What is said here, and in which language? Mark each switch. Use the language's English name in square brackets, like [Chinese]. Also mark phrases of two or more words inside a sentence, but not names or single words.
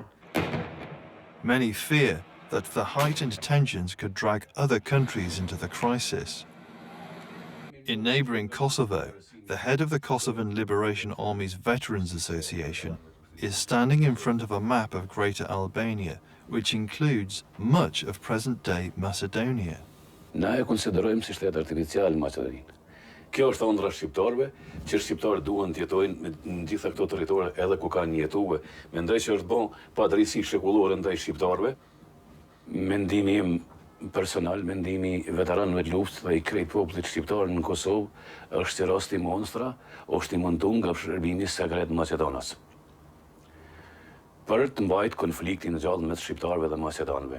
[English] Many fear that the heightened tensions could drag other countries into the crisis. In neighbouring Kosovo, the head of the Kosovan Liberation Army's Veterans Association is standing in front of a map of Greater Albania, which includes much of present-day Macedonia. [Albanian] Na e konsiderojmë si shtet artificial Maqedoninë. Kjo është ëndra shqiptarëve, që shqiptarët duan të jetojnë në gjitha këto territore edhe ku kanë jetuar. Mendoj që është bon padrejtësi shekullore ndaj shqiptarëve. Mendimi im personal, mendimi i veteranëve të luftës dhe i krejt popullit shqiptar në Kosovë është se rasti monstra është i montuar nga shërbimi sekret Maqedonas për të mbajtur konfliktin e gjallë mes shqiptarëve dhe macedonëve.